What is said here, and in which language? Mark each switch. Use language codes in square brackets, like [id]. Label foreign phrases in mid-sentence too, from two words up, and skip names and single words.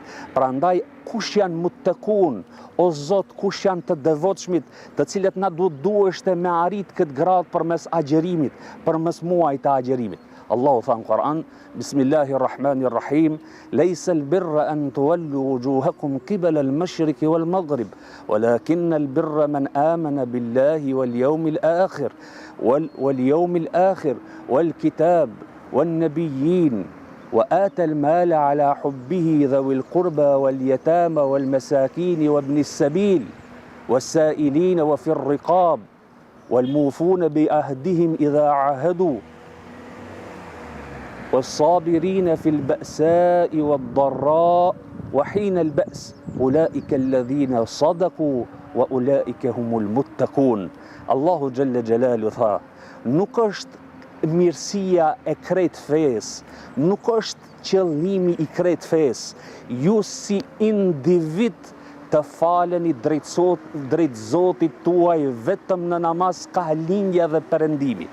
[sq] Prandaj kush janë muttaqun, o Zot, kush janë të devotshmit, të cilët na duheshte me arrit këtë gradë përmes agjerimit, përmes muajit të agjerimit. Allahu tha në Kur'an, [ar] بسم الله الرحمن الرحيم ليس البر أن تولوا وجوهكم قبل المشرق والمغرب, ولكن البر من آمن بالله واليوم الآخر واليوم الآخر والكتاب, wan-nabiyyin, وآتى المال على حبه ذوي القربى واليتامى والمساكين وابن السبيل والسائلين وفي الرقاب والموفون بعهدهم إذا عاهدوا والصابرين في البأساء والضراء وحين البأس أولئك الذين صدقوا وأولئك هم المتقون. الله جل جلاله [sq] tha, nuk është mirësia e krejt fesë, nuk është qëllimi i krejt fesë. Ju si individ të faleni drejt Zotit tuaj vetëm në namaz, kahlindja dhe perëndimi.